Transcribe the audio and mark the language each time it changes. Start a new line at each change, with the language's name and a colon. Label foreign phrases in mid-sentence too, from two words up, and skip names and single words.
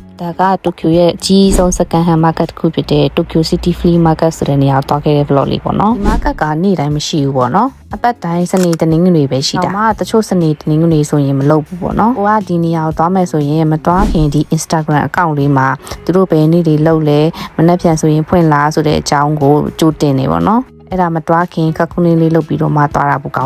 Burmese: ဒါကတိုကျိုရဲ့အကြီးဆုံး
English: second hand market
Burmese: တစ်ခုဖြစ်တဲ့ Tokyo City Flea Market ဆိုတဲ့နေရာကိုသွားခဲ့တဲ့ vlog လေးပေါ့နော်ဒီ market ကနေ့တိုင်းမရှိဘူးပေါ့နော်အပတ်တိုင်းစနေတနင်္ဂနွေပဲရှိတာ။တချို့စနေတနင်္ဂနွေဆိုရင်မလုပ်ဘူးပေါ့နော်။ကိုကဒီနေရာကို သွားမယ်ဆိုရင်မသွားခင်ဒီ
English: Instagram account
Burmese: လေးမှာသူတို့ဘယ်နေ့တွေလုပ်လဲမနေ့ပြန်ဆိုရင်ဖွင့်လားဆိုတဲ့အကြောင်းကိုကြိုတင်နေပေါ့နော်။အဲ့ဒါမတွားခင်ခက်ခုလေးလေးလုပ်ပြီးတော့မှသွားတာပိုကောင်း